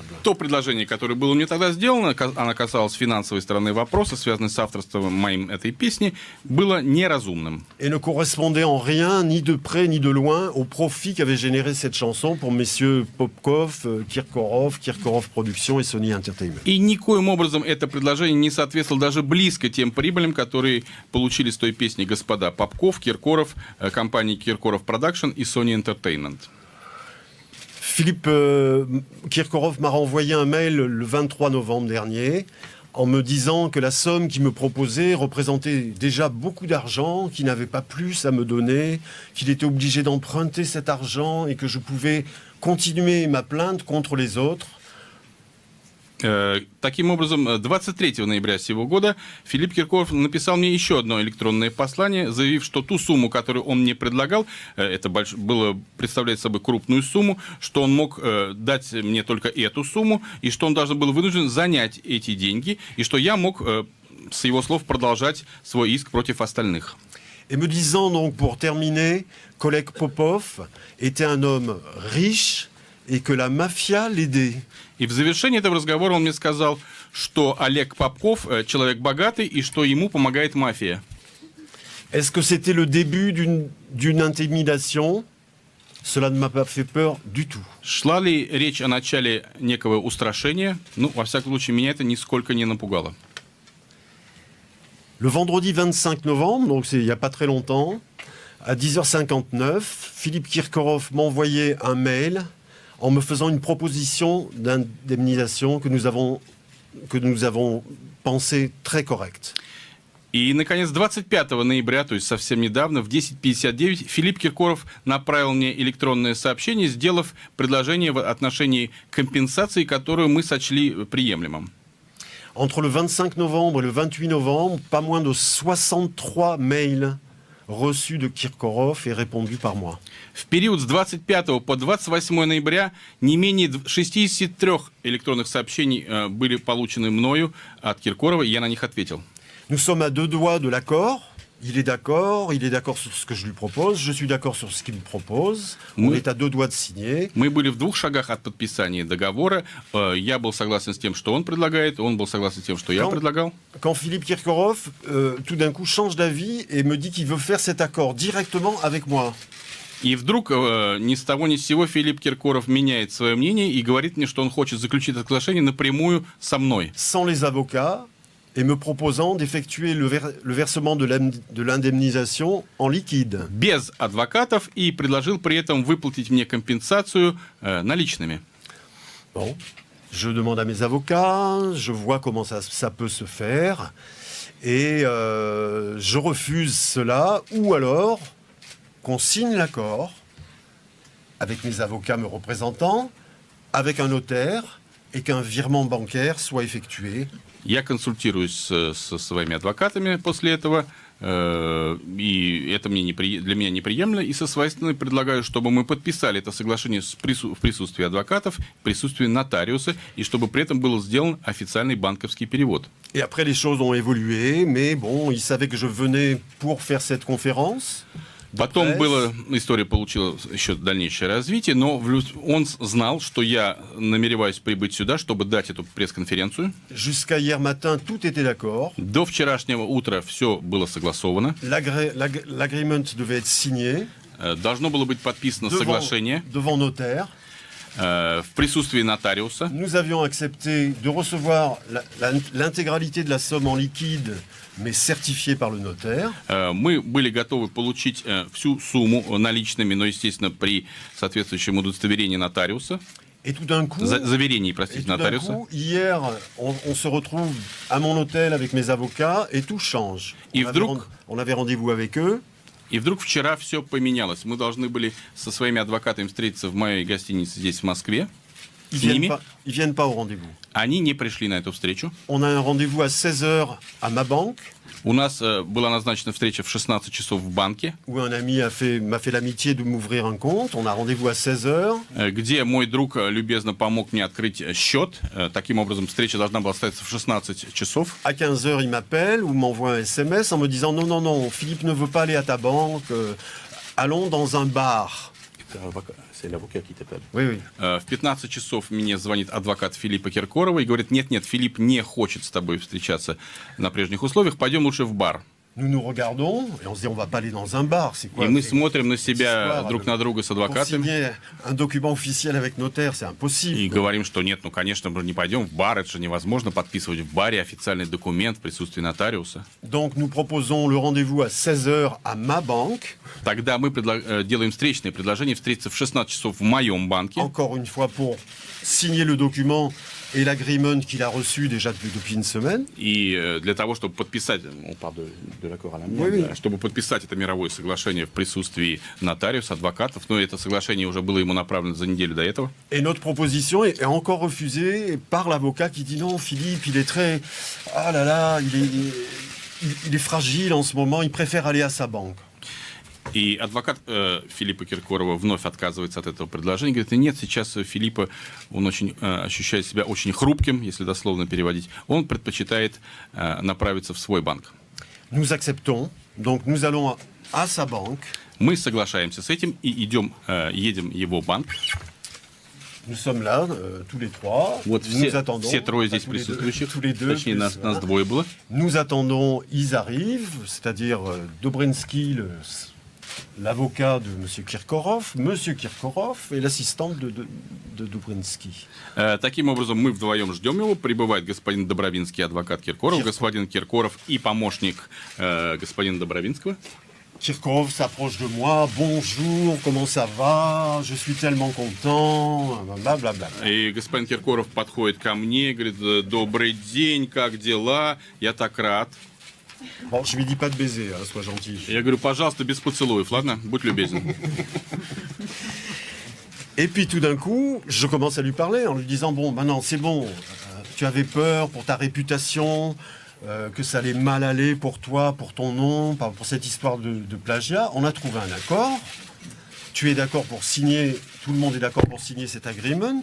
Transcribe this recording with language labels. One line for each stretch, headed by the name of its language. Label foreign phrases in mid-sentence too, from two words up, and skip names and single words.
Russian: То предложение, которое было мне тогда сделано, оно касалось финансовой стороны вопроса, связанной с авторством моим этой песни, было неразумным.
French: Et ne correspondait en rien, ni de près ni de loin, au profit qu'avait généré cette chanson pour messieurs Popkov, Kirkorov, Kirkorov Productions et Sony Entertainment.
Russian: И никоим образом это предложение не соответствовало даже близко тем прибылям, которые получили с той песни господа Попков, Киркоров, компании Киркоров Production и Sony Entertainment.
French: Philippe Kirkorov m'a renvoyé un mail le 23 novembre dernier en me disant que la somme qu'il me proposait représentait déjà beaucoup d'argent, qu'il n'avait pas plus à me donner, qu'il était obligé d'emprunter cet argent et que je pouvais continuer ma plainte contre les autres.
Russian: Таким образом, 23 ноября сего года Филипп Киркоров написал мне еще одно электронное послание, заявив, что ту сумму, которую он мне предлагал, это было представлять собой крупную сумму, что он мог дать мне только эту сумму, и что он даже был вынужден занять эти деньги, и что я мог, с его слов, продолжать свой иск против остальных.
French: Et me disant donc, pour terminer, qu'Oleg Popov était un homme riche et que la mafia l'aidait.
Russian: И в завершении этого разговора он мне сказал, что Олег Попков человек богатый и что ему помогает мафия.
French: Est-ce que c'était le début d'une intimidation? Cela ne m'a pas fait peur du tout.
Russian: Шла ли речь о начале некого устрашения? Ну, во всяком случае, меня это нисколько не напугало.
French: Le vendredi 25 novembre, donc c'est il n'y a pas très longtemps, à 10h59, Philippe Kirkorov m'envoyait un mail en me faisant une proposition d'indemnisation que nous avons pensé très correcte.
Russian: И, наконец, 25 ноября, то есть совсем недавно, в 10:59, Филипп Киркоров направил мне электронное сообщение, сделав предложение в отношении компенсации, которую мы сочли приемлемым.
French: Entre le 25 novembre et le 28 novembre, pas moins de 63 mails reçus de Kirkorov et répondus par moi.
Russian: В период с 25 по 28 ноября не менее 63 электронных сообщений были получены мною от Киркорова, и я на них ответил.
French: Nous sommes à deux doigts de l'accord. Il est d'accord sur ce que je lui propose, je suis d'accord sur ce qu'il me propose. On est à deux doigts de signer.
Russian: Мы были в 2 шагах от подписания договора. Я был согласен с тем, что он предлагает, он был согласен с тем, что я предлагал.
French: Quand Philippe Kirkorov, tout d'un coup, change d'avis et me dit qu'il veut faire cet accord directement avec moi.
Russian: И вдруг ни с того ни с сего Филипп Киркоров меняет свое мнение и говорит мне, что он хочет заключить это соглашение напрямую со мной.
French: Sans les avocats, et me proposant d'effectuer le versement de l'indemnisation en liquide.
Russian: Без адвокатов и предложил при этом выплатить мне компенсацию наличными.
French: Bon, je demande à mes avocats, je vois comment ça peut se faire. Et je refuse cela, ou alors qu'on signe l'accord avec mes avocats me représentant, avec un notaire, et qu'un virement bancaire soit effectué.
Russian: Я консультируюсь со своими адвокатами после этого, и это для меня неприемлемо, и со своей стороны предлагаю, чтобы мы подписали это соглашение в присутствии адвокатов, в присутствии нотариуса, и чтобы при этом был сделан официальный банковский перевод.
French: Et après, les choses ont évolué, mais bon, ils savaient que je venais pour faire cette conférence.
Russian: Потом история получила еще дальнейшее развитие, но он знал, что я намереваюсь прибыть сюда, чтобы дать эту пресс-конференцию.
French: Jusqu'à hier matin, tout était d'accord.
Russian: До вчерашнего утра все было согласовано.
French: L'agreement devait être signé.
Russian: Должно было быть подписано соглашение
French: devant notaire.
Russian: В присутствии нотариуса.
French: Nous avions accepté de recevoir l'intégralité de la somme en liquide, mais certifiée par le notaire.
Russian: Мы были готовы получить всю сумму наличными, но, естественно, при соответствующем удостоверении нотариуса.
French: Et tout d'un coup,
Russian: заверении, простите, нотариуса.
French: Hier, on se retrouve à mon hôtel avec mes avocats et tout change. On avait rendez-vous avec eux.
Russian: И вдруг вчера все поменялось. Мы должны были со своими адвокатами встретиться в моей гостинице здесь, в Москве.
French: Ils viennent pas au rendez-vous.
Russian: Они не пришли на эту встречу.
French: On a un rendez-vous à 16h à ma banque.
Russian: У нас была назначена встреча в 16 часов в банке.
French: Où un ami m'a fait l'amitié de m'ouvrir un compte. On a rendez-vous à 16h.
Russian: Где мой друг любезно помог мне открыть счет. Таким образом, встреча должна была состояться в 16 часов.
French: À 15h, il m'appelle ou m'envoie un SMS en me disant non, Philippe ne veut pas aller à ta banque. Allons dans un bar. C'est l'avocat qui t'appelle. Oui.
Russian: В 15 часов мне звонит адвокат Филиппа Киркорова и говорит: нет, Филипп не хочет с тобой встречаться на прежних условиях, пойдем лучше в бар.
French: Nous regardons et on se dit on va pas aller dans un bar, c'est quoi?
Russian: И мы смотрим на себя друг на друга с адвокатами.
French: Signer un document officiel avec notaire, c'est impossible.
Russian: И говорим, что нет, конечно, мы не пойдем в бар, это же невозможно подписывать в баре официальный документ в присутствии нотариуса.
French: Donc nous proposons le rendez-vous à 16h à ma banque.
Russian: Тогда мы делаем встречное предложение встретиться в 16 часов в моем банке.
French: Encore une fois pour signer le document et l'agreement qu'il a reçu déjà depuis une semaine.
Russian: И для того, чтобы подписать, чтобы подписать это мировое соглашение в присутствии нотариуса, адвокатов, но это соглашение уже было ему направлено за неделю до этого.
French: Et notre proposition est encore refusée par l'avocat qui dit non, Philippe, il est très... Ah là là, il est fragile en ce moment, il préfère aller à sa banque.
Russian: И адвокат Филиппа Киркорова вновь отказывается от этого предложения. Говорит: нет, сейчас Филиппа, он ощущает себя очень хрупким, если дословно переводить. Он предпочитает направиться в свой банк.
French: Nous acceptons, donc nous allons à sa banque.
Russian: Мы соглашаемся с этим и едем в его банк.
French: Nous sommes là, tous les trois. Вот nous attendons. Все трое здесь присутствующих. Tous les deux.
Russian: Точнее, нас двое было.
French: Nous attendons, ils arrivent, c'est-à-dire Dobrinsky, l'avocat de M. Kirkorov et l'assistante de Dobrinsky.
Russian: Таким образом, мы вдвоем ждем его. Прибывает господин Добровинский, адвокат Киркоров, господин Киркоров и помощник господина Добровинского.
French: Kirkorov s'approche de moi. Bonjour, comment ça va? Je suis tellement content. Blablabla.
Russian: И господин Киркоров подходит ко мне, говорит: добрый день, как дела? Я так рад.
French: Bon, je lui dis pas de baiser, hein, sois gentil.
Russian: Я говорю: пожалуйста, без поцелуев, ладно? Будь любезен.
French: Et puis tout d'un coup, je commence à lui parler en lui disant bon, maintenant c'est bon. Tu avais peur pour ta réputation. Que ça allait mal aller pour toi, pour ton nom, pour cette histoire de plagiat. On a trouvé un accord. Tu es d'accord pour signer, tout le monde est d'accord pour signer cet agreement.